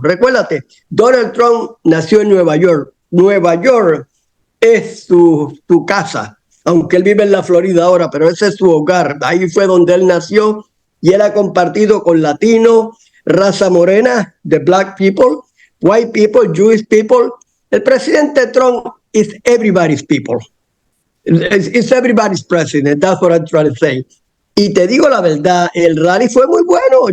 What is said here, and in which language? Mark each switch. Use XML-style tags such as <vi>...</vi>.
<es>Recuérdate, Donald Trump nació en Nueva York. Nueva York es su casa, aunque él vive en la Florida ahora, pero ese es su hogar. Ahí fue donde él nació y él ha compartido con latinos, raza morena,</es> <en>the black people, white people, Jewish people.</en> <es>El presidente</es> <en>Trump is everybody's people. It's everybody's president. That's what I'm trying to say.</en> <es>Y te digo la verdad, el rally fue muy bueno.</es>